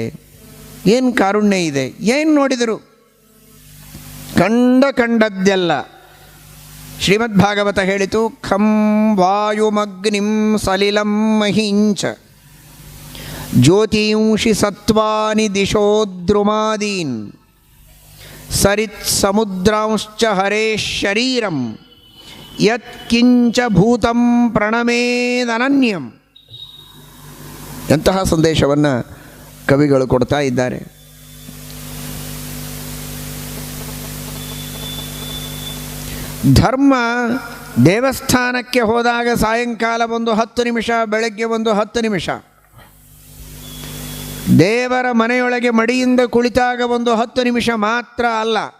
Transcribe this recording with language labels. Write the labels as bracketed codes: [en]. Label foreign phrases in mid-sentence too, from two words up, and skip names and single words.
[kn] ಏನು ಕಾರುಣ್ಯ ಇದೆ. ಏನು ನೋಡಿದರು ಕಂಡದ್ದೆಲ್ಲ. [sa] ಶ್ರೀಮದ್ಭಾಗವತ ಹೇಳಿತು, ಖಂ ವಾಯುಮಗ್ನಿಂ ಸಲಿಲಂ ಮಹೀಂಚ ಜ್ಯೋತಿಂಷಿ ಸತ್ವಾನಿ ದಿಶೋ ದ್ರುಮಾದೀನ್ ಸರಿತ್ ಸಮುದ್ರಾಂಶ್ಚ ಹರೇ ಶರೀರಂ ಯತ್ ಕಿಂಚ ಭೂತಂ ಪ್ರಣಮೇದನನ್ಯಂ. [kn] ಎಂತಹ ಸಂದೇಶವನ್ನು ಕವಿಗಳು ಕೊಡ್ತಾ ಇದ್ದಾರೆ. ಧರ್ಮ ದೇವಸ್ಥಾನಕ್ಕೆ ಹೋದಾಗ ಸಾಯಂಕಾಲ ಒಂದು 10 ನಿಮಿಷ, ಬೆಳಗ್ಗೆ ಒಂದು 10 ನಿಮಿಷ, ದೇವರ ಮನೆಯೊಳಗೆ ಮಡಿಯಿಂದ ಕುಳಿತಾಗ ಒಂದು 10 ನಿಮಿಷ ಮಾತ್ರ ಅಲ್ಲ.